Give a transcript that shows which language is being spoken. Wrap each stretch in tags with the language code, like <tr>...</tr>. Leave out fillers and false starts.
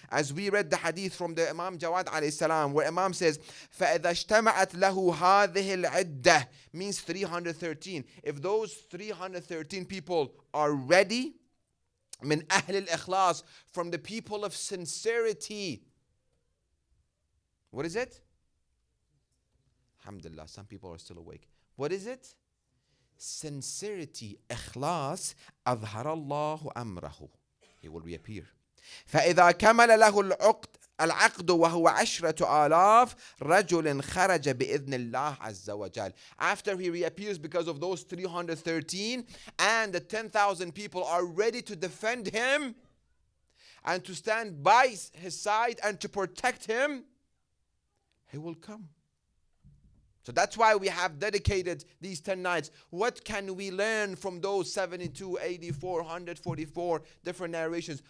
<en>As we read the hadith from the Imam Jawad alayhi salam, where Imam says,</en> <ar>فَإِذَا اجْتَمَعَتْ لَهُ هَذِهِ الْعِدَّةِ,</ar> <en>means 313. If those 313 people are ready,</en> <ar>من أهل الإخلاص,</ar> <en>from the people of sincerity. What is it? Alhamdulillah, some people are still awake. What is it? Sincerity, ikhlas,</en> <ar>أظهر الله أمره.</ar> <en>He will reappear.</en> <ar>فإذا كمل له العقد وهو 10,000 رجل خرج بإذن الله عز وجل.</ar> <en>After he reappears because of those 313 and the 10,000 people are ready to defend him and to stand by his side and to protect him, he will come. So that's why we have dedicated these 10 nights. What can we learn from those 72, 84, 144 different narrations?</en>